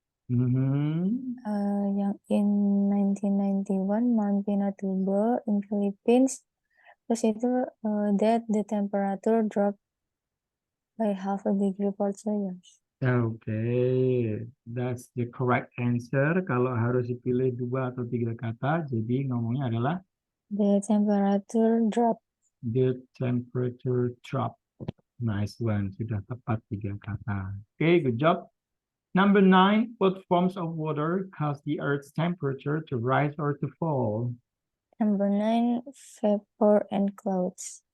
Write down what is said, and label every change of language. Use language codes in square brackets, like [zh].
[en] Mhm. yang in 1991 Mount Pinatubo in Philippines. [id] Terus itu [en] that the temperature dropped by half a degree Celsius. Okay, that's the correct answer. [id] Kalau harus dipilih 2 atau 3 kata, jadi ngomongnya adalah [en] The temperature dropped. the temperature drop. Nice one, [id] sudah tepat 3 kata. [en] Okay, good job. Number 9, what forms of water cause the Earth's temperature to rise or to fall? Number 9, vapor and clouds.